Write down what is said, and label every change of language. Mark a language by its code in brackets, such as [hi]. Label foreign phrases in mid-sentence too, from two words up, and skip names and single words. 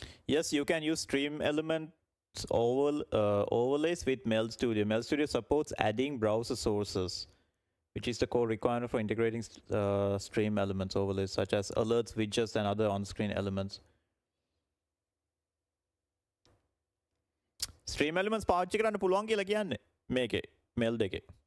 [en] Yes, you can use stream elements overlays with Meld Studio. Meld Studio supports adding browser sources, which is the core requirement for integrating stream elements overlays, such as alerts, widgets, and other on-screen elements. [si] Stream elements පාවිච්චි කරන්න පුළුවන් කියලා කියන්නේ මේකේ Meld එකේ.